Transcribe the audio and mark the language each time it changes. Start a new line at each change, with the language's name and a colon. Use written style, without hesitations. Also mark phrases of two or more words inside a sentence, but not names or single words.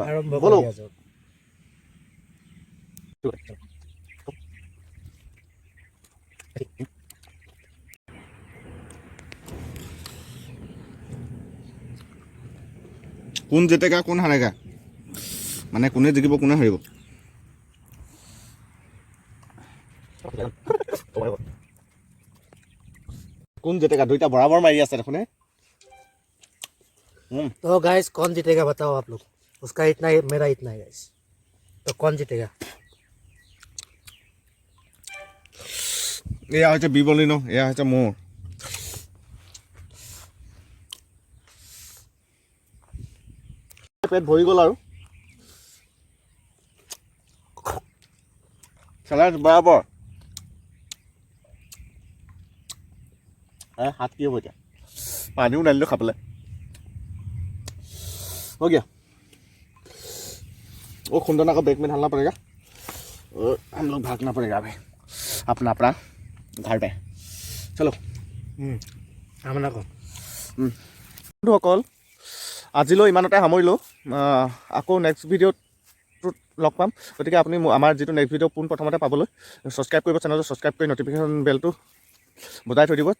Assamese: ব'লক
Hindi: कौन जीतेगा कौन हारेगा,
Assamese: মানে কোনে জিকিব কোনে হাৰিব।
Hindi: कौन जीतेगा,
Assamese: দুইটা বৰাবৰ মাৰি আছে দেখোন।
Hindi: तो गाइस कौन जीतेगा बताओ आप लोग। उसका इतना है, मेरा इतना है गाइस। तो कौन जीतेगा?
Assamese: এয়া হৈছে বিবলিন, এয়া হৈছে মোৰ। পেট ভৰি গ'ল আৰু চেলেঞ্জ বৰাবৰ। হাত কি হ'ব এতিয়া, পানীও নানিলোঁ খাবলৈ।
Hindi: हो गया। वो खुंदना का बैग में डालना पड़ेगा और हम लोग भागना पड़ेगा अभी अपना अपना घर पे।
Assamese: चलो বন্ধুসকল, আজিলৈ ইমানতে সামৰিলোঁ। আকৌ
English: next videoটোত
Assamese: লগ পাম। গতিকে আপুনি আমাৰ যিটো
English: next video'
Assamese: পোনপ্ৰথমতে পাবলৈ ছাবস্ক্ৰাইব কৰিব, চেনেলটো ছাবস্ক্ৰাইব কৰি নটিফিকেশ্যন বেলটো বজাই থৈ দিব।